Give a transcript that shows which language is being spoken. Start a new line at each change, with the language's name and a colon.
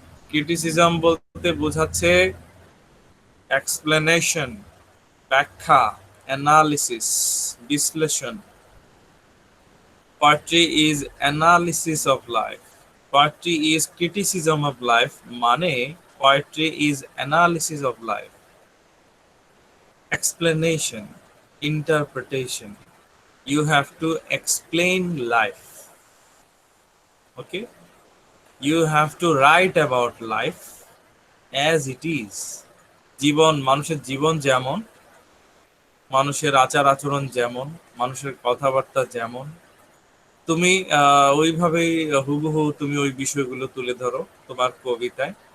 Bangla: Criticism বলতে বোঝাচ্ছে explanation, ব্যাখ্যা, অ্যানালিসিস, বিশ্লেষণ।
English: Poetry is analysis of life. Poetry is criticism of life
Bangla: মানে
English: poetry is analysis of life, explanation, interpretation. You have to explain life. Okay, you have to write about life as it is.
Bangla: জীবন, মানুষের জীবন যেমন, মানুষের আচার আচরণ যেমন, মানুষের কথাবার্তা যেমন, তুমি ওইভাবেই হুবহু তুমি ওই বিষয়গুলো তুলে ধরো তোমার কবিতায়।